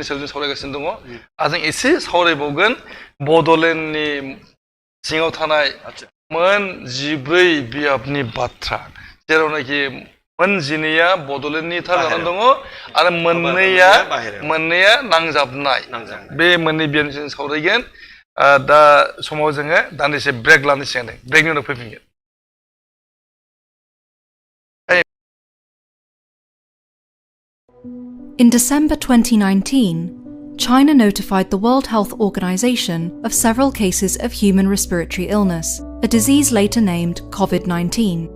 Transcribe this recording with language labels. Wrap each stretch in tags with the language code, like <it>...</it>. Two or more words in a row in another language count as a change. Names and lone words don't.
<brx>सायाव जों सावरायगासिनो दङ आरो जों एसे सावरायबावगोन बड'लेण्डनि सिङाव थानाय मोन 14 बियाबनि बाथ्रा जेरावनाखि मोन 12आ बड'लेण्डनि थार जानानै दङ आरो मोननैया नांजाबनाय बे मोननै बियाबनि जों सावरायगोन दा समाव जोङो दान्दिसे ब्रेक लानोसै ब्रेकनि उनाव फैफिनगोन</brx> <en>In December 2019, China notified the World Health Organization of several cases of human respiratory illness, a disease later named COVID-19.</en>